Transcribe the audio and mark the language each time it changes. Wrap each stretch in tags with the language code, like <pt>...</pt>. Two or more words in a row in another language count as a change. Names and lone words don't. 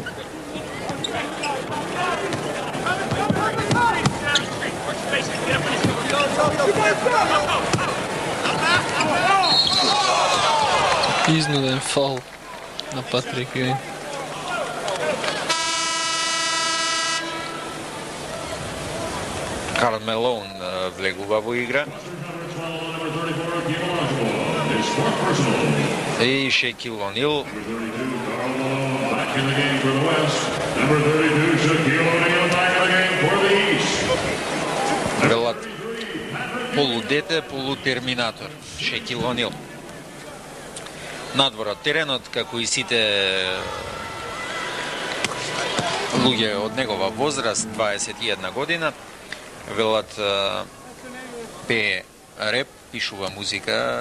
<mk>Изнуден фаул на Патрик Јуин. Карл Мелоун влегува во игра. И Шекил Онил.</mk> <en>Back in the game for the West. Number 32, Shaquille O'Neal back in the game for the East.</en> <mk>Велат полудете, полутерминатор. Шекил Онил. Надвор од теренот, како и сите луѓе од негова возраст, 21 година, велат пее реп, пишува музика,</mk>